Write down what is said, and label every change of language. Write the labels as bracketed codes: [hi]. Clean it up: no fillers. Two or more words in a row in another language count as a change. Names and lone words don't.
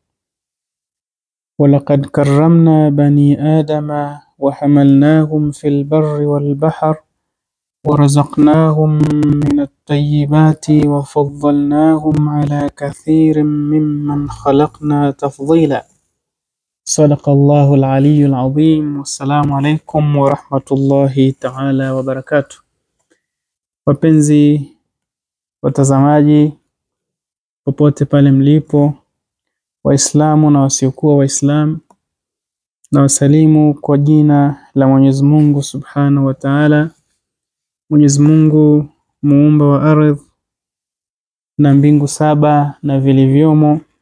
[ar] ولقد كرمنا بني آدم وحملناهم في البر والبحر ورزقناهم من الطيبات وفضلناهم على كثير ممن خلقنا تفضيلا. صدق الله العلي العظيم. والسلام عليكم ورحمة الله تعالى وبركاته. [sw] Wapenzi watazamaji popote pale mlipo, Waislamu na wasiokuwa Waislamu, na wasalimu kwa jina la Mwenyezi Mungu [ar] سبحانه وتعالى. [sw] Mwenyezi Mungu muumba wa ardhi na mbingu saba na vilivyomo.